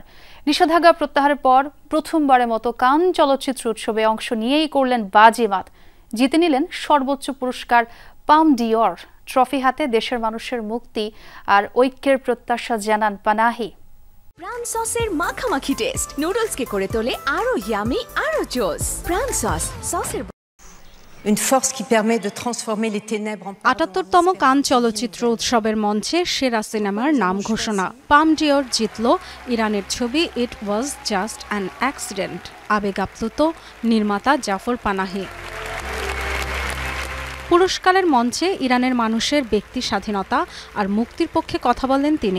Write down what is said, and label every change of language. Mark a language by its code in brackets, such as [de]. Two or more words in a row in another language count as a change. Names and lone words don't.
[bn] নিষেধাজ্ঞা প্রত্যাহারের পর প্রথমবারের মতো কান চলচ্চিত্র উৎসবে অংশ নিয়েই করলেন বাজিমাত। জিতে নিলেন সর্বোচ্চ পুরস্কার পাম ডিওর। ট্রফি হাতে দেশের মানুষের মুক্তি আর ঐক্যের প্রত্যাশা জানান পানাহি। প্রাণ সসের মাখামাখি টেস্ট নুডলসকে করে তোলে আরো ইয়ামি আরো জোস। প্রাণ সসের [fr] Une force qui permet de transformer les ténèbres en [bn] ৭৮তম কান চলচ্চিত্র উৎসবের মঞ্চে সেরা সিনেমার নাম ঘোষণা। পাম ডিওর জিতল ইরানের ছবি ইট ওয়াজ জাস্ট অ্যান অ্যাক্সিডেন্ট। আবেগ আপ্লুত নির্মাতা জাফর পানাহি। পুরস্কারের মঞ্চে ইরানের মানুষের ব্যক্তি স্বাধীনতা আর মুক্তির পক্ষে কথা বলেন তিনি।